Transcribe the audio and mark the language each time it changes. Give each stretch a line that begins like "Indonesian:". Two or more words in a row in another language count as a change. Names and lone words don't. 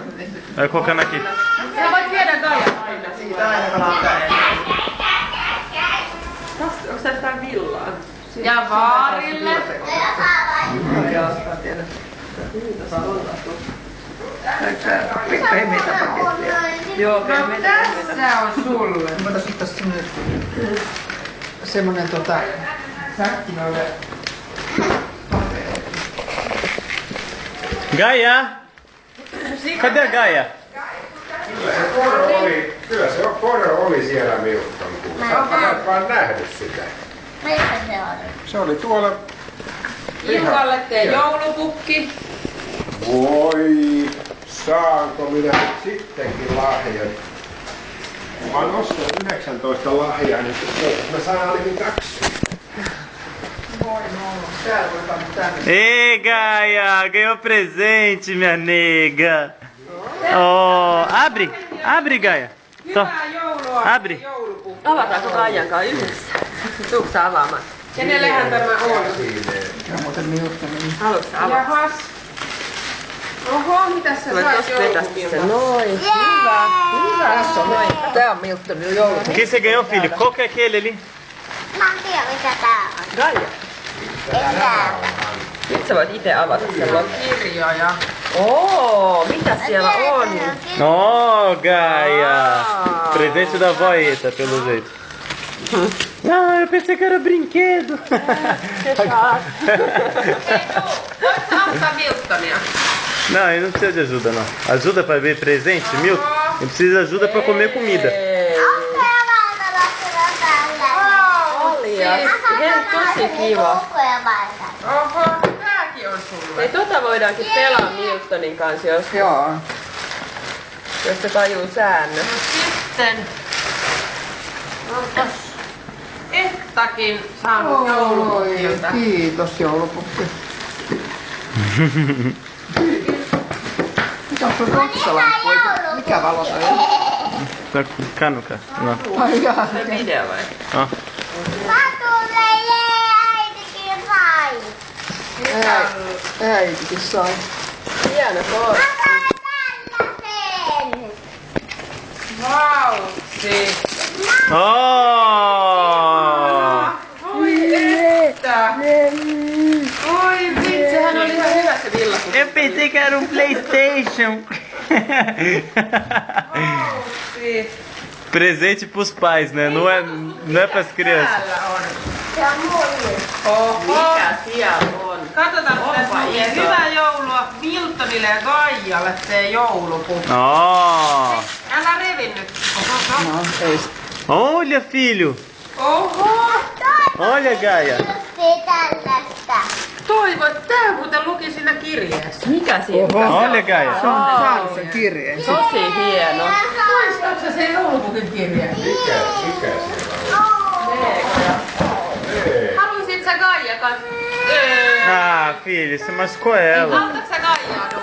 Portuguese: Vai colocar aqui.
Finnish: Sä voit viedä Gaian aina siitä aina. Onko tää jotain villaa? Ja Vaarille. Pehmeitä paketteja. Joo, tässä on sulle. Voitaisiin ottaa semmonen säkki noille. Gaia!
Portuguese: Cadê a Gaia?
Finnish: Kyllä se poro oli siellä Milton kuussa. Sä vaan nähnyt sitä. Missä se on? Se oli tuolla. Ilkalle tee joulupukki. Voi, saanko minä nyt sittenkin lahjan? Mä oon ostanut 19 lahjaa, niin mä saan ainakin 2. Ei, Gaia!
Portuguese: Ganhou presente, minha nega! Oh, abre! Abre, Gaia!
Finnish: Hyvää joulua.
Portuguese: Abre!
Finnish: Joulupukki. Avataanko Gaian kanssa yhdessä? Tuutko sä avaamaan? Kenellehän tämä on? Se on muuten Miltonin. Haluatko avata? Jahas. Oho, mitäs sä sait joulupukilta? Noin. Hyvä. Hyvä. Tässä on noin. Tää on Miltonin joulupukki.
Portuguese: O que você ganhou, filho? Qual que é aquele ali?
Finnish: Mä en tiedä mitä tää on. Gaia. Ei tää. Nyt sä voit ite avata sen lopun. Kirjoja. Oo, mitä siellä on? Oh, Gaia!
Portuguese: Presente da avó Eta, pelo jeito. Ah, eu pensei que era brinquedo. Voitko auttaa Miltonia? Não, ele não precisa de ajuda, não. Ajuda pra ver presente, Milton? Ele precisa de ajuda pra comer comida.
Finnish: Oli ja tosi kiva. Oho, tääkin on sulle. Ei tota voidaankin pelaa Miltonin kanssa, jos se tajuu säännöt. Sitten onpas Ettakin saanut joulupukilta. Kiitos joulupukki. Mikä on sun rotsalamppu? Mikä valo toi on?
Portuguese: Tá com canuca. Não.
Finnish: Ai jaa. Se video vai?
Portuguese: Ó.
Finnish: Äitikin sai. Hieno kortti. Vau! Oh! Oi että! Oi vitsi, sehän oli ihan hyvä se villapukki.
Portuguese: Eu pensei que era PlayStation. Presente pros pais, né? Não é pras crianças.
Finnish: Täällä on. Oho! Mikä siellä on? Katsotaan, tässä lukee. Hyvää joulua Miltonille ja Gaialle se joulupukki. Oh! Älä revi nyt. Oho. No, ei.
Portuguese: Olha, filho!
Finnish: Oho!
Portuguese: Olha, Gaia!
Finnish: Toivo, että tää muuten luki siinä kirjeessä. Mikä siinä?
Portuguese: Olha, Gaia!
Finnish: Se on saanut sen kirjeen. Tosi hieno. Muistatko sä sen joulupukin kirjeen? Mikä siellä on? Haluisit sä Gaia kanssa?
Portuguese: Ah, filho, você machucou ela.
Finnish: Autatko sä Gaiaa?